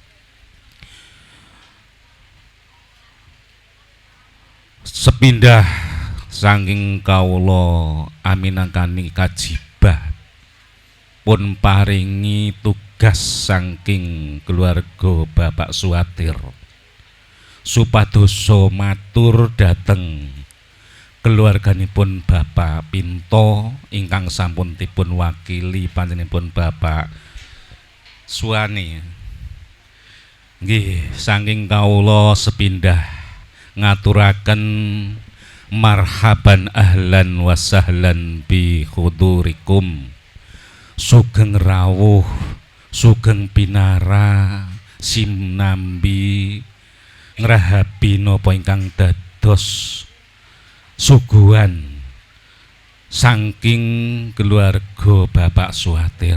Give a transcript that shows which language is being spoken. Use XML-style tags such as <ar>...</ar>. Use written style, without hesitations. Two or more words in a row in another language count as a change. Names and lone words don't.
<jv>Sepindah saking kawula aminangkani kajibah pun paringi tugas saking keluarga Bapak Suatir supados matur dhateng keluarganipun Bapak Pinto ingkang sampun dipun wakili panjenenganipun Bapak Suwani. Nggih, saking kawula sepindah ngaturaken</jv> <ar>مرحبا أهلا وسهلا بحضوركم.</ar> <jv>Sugeng rawuh, sugeng pinara, simnambi ngrahabi napa ingkang dados suguhan saking keluarga Bapak Suatir.</jv>